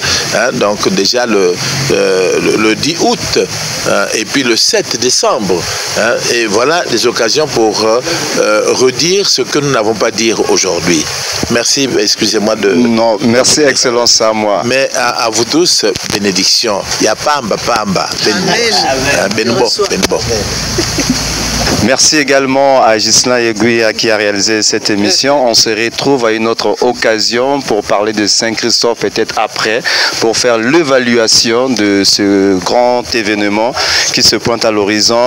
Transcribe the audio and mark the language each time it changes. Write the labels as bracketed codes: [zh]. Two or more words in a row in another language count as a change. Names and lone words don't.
[fr] Hein, donc déjà le 10 août et puis le 7 décembre. Hein, et voilà des occasions pour redire ce que nous n'avons pas dit aujourd'hui. Merci, excusez-moi de... Non, merci, Excellence, à moi. Mais à vous tous, bénédiction. Yapamba, pamba. Benbo. Merci également à Ghislain Yeguia qui a réalisé cette émission. On se retrouve à une autre occasion pour parler de Saint-Christophe, peut-être après, pour faire l'évaluation de ce grand événement qui se pointe à l'horizon.